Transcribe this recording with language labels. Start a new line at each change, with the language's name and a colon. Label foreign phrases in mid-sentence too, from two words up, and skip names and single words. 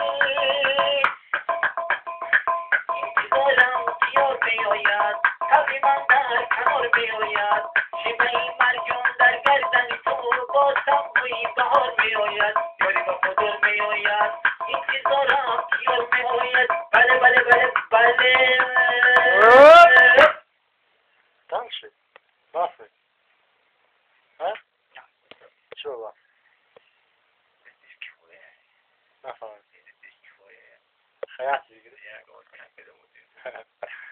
Persian: انتظارم دیار میآید تقریبا در کنار میآید شیوه مرجان در گردن تو بازم بوی بهار میآید یاری به خدا میآید انتظارم دیار میآید بله بله بله بله.
Russian: Дальше. Вафли. А? Что вафли? Нахуй.
Turkish: Hayat bilgisi.